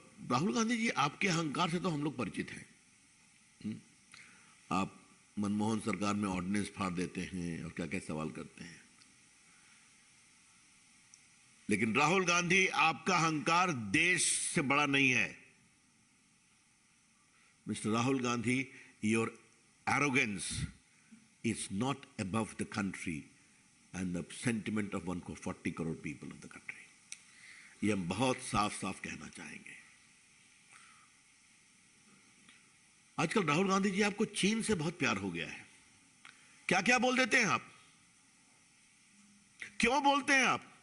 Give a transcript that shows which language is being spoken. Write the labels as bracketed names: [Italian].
[Hindi] राहुल गांधी जी, आपके अहंकार से तो हम लोग परिचित हैं। आप मनमोहन सरकार में ऑर्डिनेंस फाड़ देते हैं और क्या क्या सवाल करते हैं। लेकिन राहुल गांधी, आपका अहंकार देश से बड़ा नहीं है। [English] Mister Rahul Gandhi, your arrogance is not above the country and the sentiment of 140 crore people of the country. [Hindi] ये हम बहुत साफ साफ कहना चाहेंगे। आजकल राहुल गांधी जी, आपको चीन से बहुत प्यार हो गया है। क्या क्या बोल देते हैं आप, क्यों बोलते हैं आप?